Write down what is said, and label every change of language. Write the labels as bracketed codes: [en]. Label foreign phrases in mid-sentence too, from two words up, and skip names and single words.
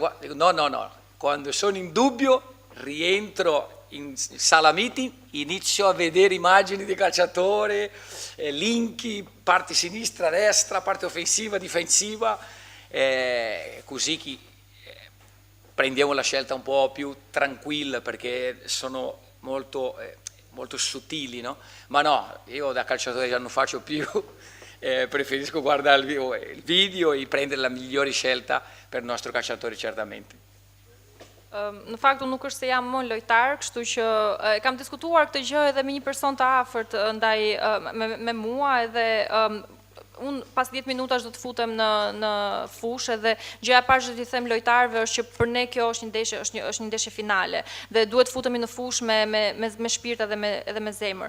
[it] Dico, no, quando sono in dubbio rientro in sala meeting, inizio a vedere immagini di calciatore, linki, parte sinistra, destra, parte offensiva, difensiva, così prendiamo la scelta un po' più tranquilla perché sono molto sottili, no? Ma no, io da calciatore già non faccio più, preferisco guardare il video e prendere la migliore scelta per il nostro calciatore certamente. [sq] Në fakt unë nuk është se jam më lojtar, kështu që kam diskutuar këtë gjë edhe me një person të afërt ndaj me mua edhe unë pas 10 minutash do të futem në fushë dhe gjëja e parë që t'i them lojtarëve është që për ne kjo është një ndeshje finale dhe duhet futemi në fushë me shpirt edhe me zemër.